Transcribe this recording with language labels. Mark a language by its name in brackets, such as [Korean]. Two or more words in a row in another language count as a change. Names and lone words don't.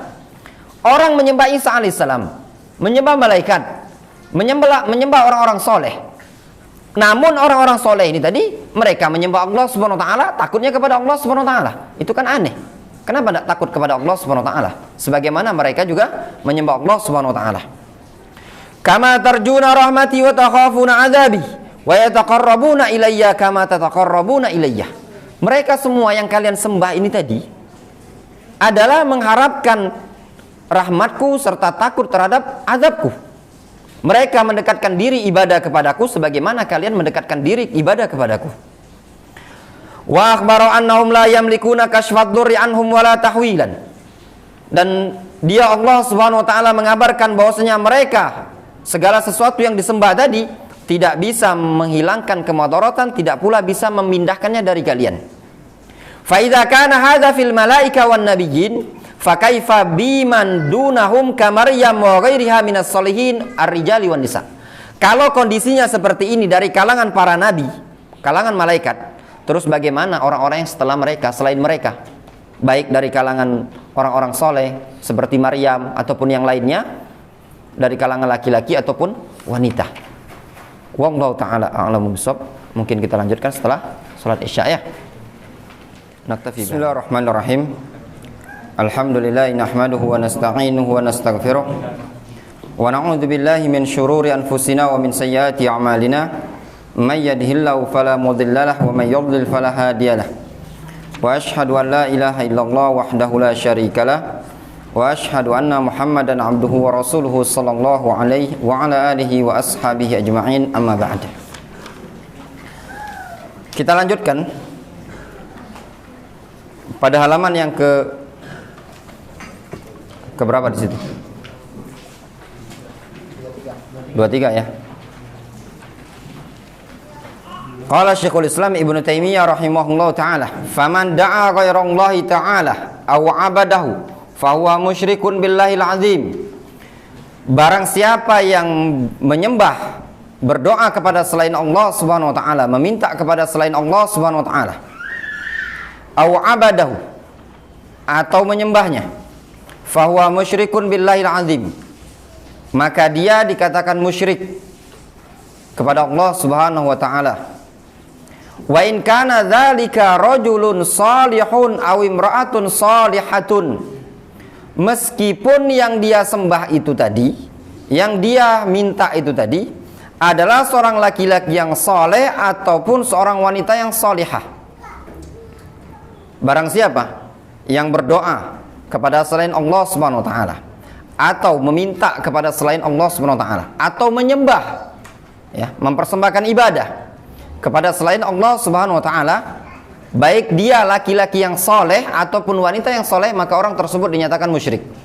[Indonesian] Orang menyembah Isa alaihissalam, menyembah malaikat, menyembah orang-orang soleh. Namun orang-orang soleh ini tadi mereka menyembah [Arabic] الله سبحانه وتعالى, [Indonesian] takutnya kepada [Arabic] الله سبحانه وتعالى. [Indonesian] Itu kan aneh. Kenapa tidak takut kepada [Arabic] الله سبحانه وتعالى? [Indonesian] Sebagaimana mereka juga menyembah [Arabic] الله سبحانه وتعالى. كما ترجون رحمتي وتخافون عذابي ويتقربون إلي كما تتقربون إلي. [Indonesian] Mereka semua yang kalian sembah ini tadi adalah mengharapkan rahmatku serta takut terhadap azabku. Mereka mendekatkan diri ibadah kepadaku sebagaimana kalian mendekatkan diri ibadah kepadaku. [Arabic] وأخبر أنهم لا يملكون كشف الضر عنهم ولا تحويلا. [Indonesian] Dan dia [Arabic] الله سبحانه وتعالى [Indonesian] mengabarkan bahwasanya mereka segala sesuatu yang disembah tadi tidak bisa menghilangkan kemudaratan, tidak pula bisa memindahkannya dari kalian. [Arabic] فإذا كان هذا في الملائكة والنبيين فكيف بمن دونهم كمريم وغيرها من الصالحين الرجال والنساء. [Indonesian] Kalau kondisinya seperti ini dari kalangan para nabi, kalangan malaikat, terus bagaimana orang-orang yang setelah mereka, selain mereka, baik dari kalangan orang-orang soleh seperti Maryam ataupun yang lainnya, dari kalangan laki-laki ataupun wanita. [Arabic] والله تعالى أعلم بالصواب. [Indonesian] Mungkin kita lanjutkan setelah salat Isya ya. [Arabic] Naktafi. بسم الله الرحمن الرحيم الحمد لله نحمده ونستعينه ونستغفره. ونعوذ بالله من شرور أنفسنا ومن سيئات أعمالنا. من يهده الله فلا مضل له ومن يضلل فلا هادي له. وأشهد أن لا إله إلا الله وحده لا شريك له. وأشهد أن محمدا عبده ورسوله صلى الله عليه وعلى آله وأصحابه أجمعين أما بعد. [Indonesian] Kita lanjutkan pada halaman yang ke berapa di situ? 23 ya. [Arabic] قال شيخ الإسلام ابن تيمية رحمه الله تعالى, "فمن دعا غير الله تعالى أو عبده فهو مشرك بالله العظيم." [Indonesian] Barang siapa yang menyembah, berdoa kepada selain [Arabic] الله سبحانه وتعالى, [Indonesian] meminta kepada selain [Arabic] الله سبحانه وتعالى, أو عبده, [Indonesian] atau menyembahnya, [Arabic] فهو مشرك بالله العظيم, [Indonesian] maka dia dikatakan musyrik kepada [Arabic] الله سبحانه وتعالى. وإن كان ذلك رجلا صالحا أو امرأة صالحة, [Indonesian] meskipun yang dia sembah itu tadi, yang dia minta itu tadi adalah seorang laki-laki yang soleh ataupun seorang wanita yang solihah. Barang siapa yang berdoa kepada selain [Arabic] الله سبحانه وتعالى, [Indonesian] atau meminta kepada selain [Arabic] الله سبحانه وتعالى, [Indonesian] atau menyembah, ya, mempersembahkan ibadah kepada selain [Arabic] الله سبحانه وتعالى, [Indonesian] baik dia laki-laki yang soleh ataupun wanita yang soleh, maka orang tersebut dinyatakan musyrik.